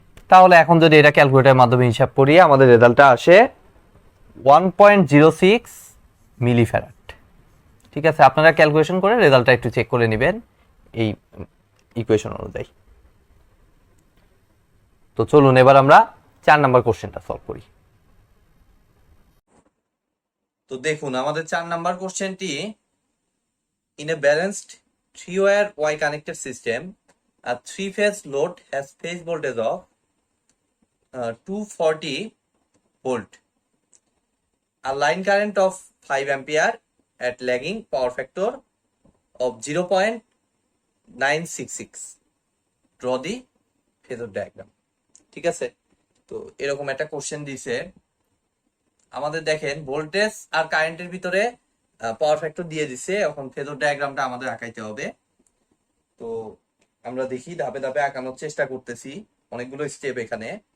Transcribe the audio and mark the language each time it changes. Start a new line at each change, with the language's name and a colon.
Bangla: তাহলে এখন যদি এটা ক্যালকুলেটরের মাধ্যমে হিসাব করি আমাদের রেজাল্টটা আসে 1.06 মিলিফ্যারাড। ঠিক আছে, আপনারা ক্যালকুলেশন করে রেজাল্টটা একটু চেক করে নেবেন এই ইকুয়েশন অনুযায়ী। তো চলুন এবার আমরা 4 নাম্বার কোশ্চেনটা সলভ করি। তো দেখুন আমাদের 4 নাম্বার কোশ্চেনটি,
English: In a balanced 3-wire Y connected system a 3-phase load has phase voltage of 240 volt, a line current of 5 ampere at lagging power factor of 0.966. Draw the phasor diagram.
Bangla: ঠিক আছে, তো এরকম একটা কোশ্চেন দিছে আমাদের। দেখেন voltage আর কারেন্টের ভিতরে পাওয়ার ফ্যাক্টর দিয়ে দিছে। এখন ফেজর ডায়াগ্রামটা আমাদের আঁকাইতে হবে। তো আমরা দেখি ধাপে ধাপে আঁকানোর চেষ্টা করতেছি, অনেকগুলো স্টেপ এখানে।